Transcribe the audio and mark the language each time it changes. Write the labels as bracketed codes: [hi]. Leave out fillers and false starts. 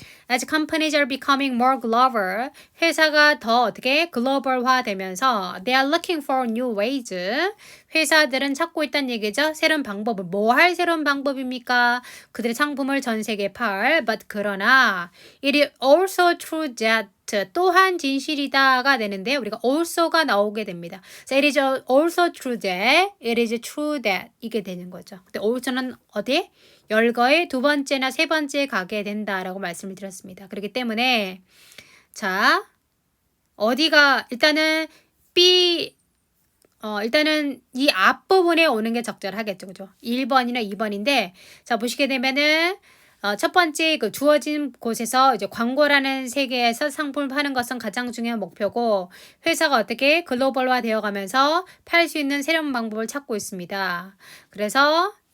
[en] As companies are becoming more global, [ko] 회사가 더 어떻게 글로벌화 되면서 [en] they are looking for new ways. [ko] 회사들은 찾고 있다는 얘기죠. 새로운 방법을. 뭐 할 새로운 방법입니까? 그들의 상품을 전 세계에 팔. [en] But [ko] 그러나 [en] it is also true that [ko] 또한 진실이다가 되는데 우리가 also가 나오게 됩니다. [en] So it is also true that, it is true that [ko] 이게 되는 거죠. 근데 also는 어디? 열거의 두 번째나 세 번째에 가게 된다라고 말씀을 드렸습니다. 그렇기 때문에 자 어디가 일단은 일단은 이 앞부분에 오는 게 적절하겠죠. 그죠? 1번이나 2번인데 자 보시게 되면은 첫 번째 그 주어진 곳에서 이제 광고라는 세계에서 상품을 파는 것은 가장 중요한 목표고 회사가 어떻게 글로벌화 되어 가면서 팔 수 있는 새로운 방법을 찾고 있습니다. 그래서